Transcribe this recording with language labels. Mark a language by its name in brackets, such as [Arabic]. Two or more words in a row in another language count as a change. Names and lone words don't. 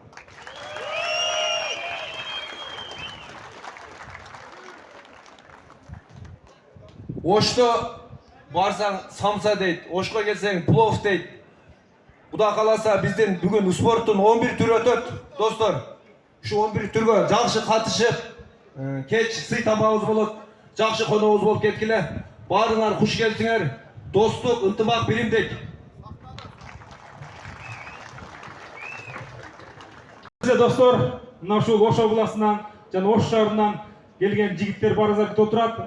[Kyrgyz] Ошто барсаң самса дейт, Ошко келсең плов дейт. Кудай кааласа биздин бүгүн спорттун 11 түрү өтөт, достор. Ушу 11 түргө жакшы катышып, Кеч сый табагыбыз болот. [Kazakh] Жақшы қонағымыз болып кеткеле. Барыңар хуш келсіңер. [Kyrgyz] Достық, ынтымақ, биримдик. Бізде достар, мына ушул Ош обласынан жана Ош шаарынан келген жигиттер барыңыздар күтүп турат.